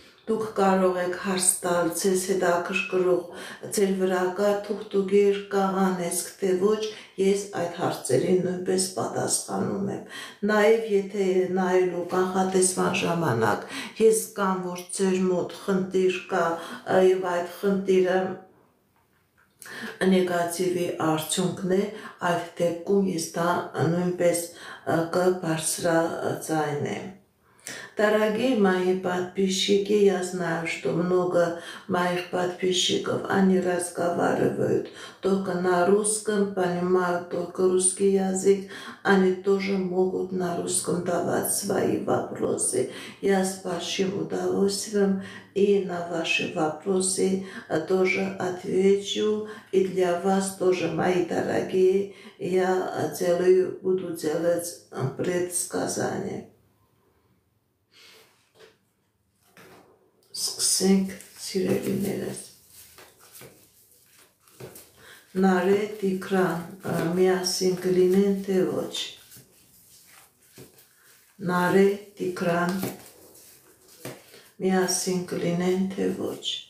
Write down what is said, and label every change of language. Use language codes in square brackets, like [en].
[hy] դուք կարող եք հարց տալ ձեզ հետաքրքրող ձեր վրա կա թուղթուգիր կաղանեցք, թե ոչ, ես այդ հարցերին նույնպես պատասխանում եմ։ Նաև եթե նայելու կանխատեսման ժամանակ ես կամ որ ձեր մոտ խնդիր կա եւ այդ խնդիրը նեգատիվի արդյունքն է, այդ դեպքում ես դա նույնպես կբարձրաձայնեմ։ [ru] Дорогие мои подписчики, я знаю, что много моих подписчиков, они разговаривают только на русском, понимают только русский язык, они тоже могут на русском давать свои вопросы. Я с большим удовольствием и на ваши вопросы тоже отвечу. И для вас тоже, мои дорогие, я буду делать предсказания. [hy] Սկսենք սիրելիներս Նարե Տիգրան միասին կլինեն թե ոչ Նարե Տիգրան միասին կլինեն թե ոչ